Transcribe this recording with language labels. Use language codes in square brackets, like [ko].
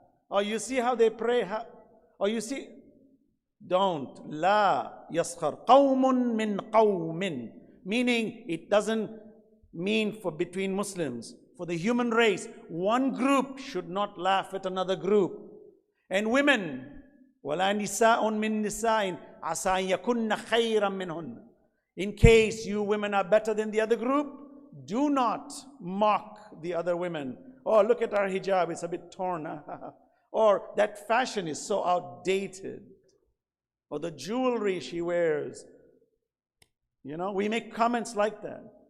[en] Or you see how they pray, or you see, don't. [ar] La yaskhar qawmun min qawmin. [en] Meaning, it doesn't mean for between Muslims. For the human race, one group should not laugh at another group. And women, [ar] وَلَا نِسَاءٌ مِّن نِسَاءٍ عَسَىٰ أَن يَكُنَّ خَيْرًا مِّنْهُنَّ. [en] In case you women are better than the other group, do not mock the other women. Oh, look at our hijab, it's a bit torn. Or that fashion is so outdated. Or the jewelry she wears. You know, we make comments like that.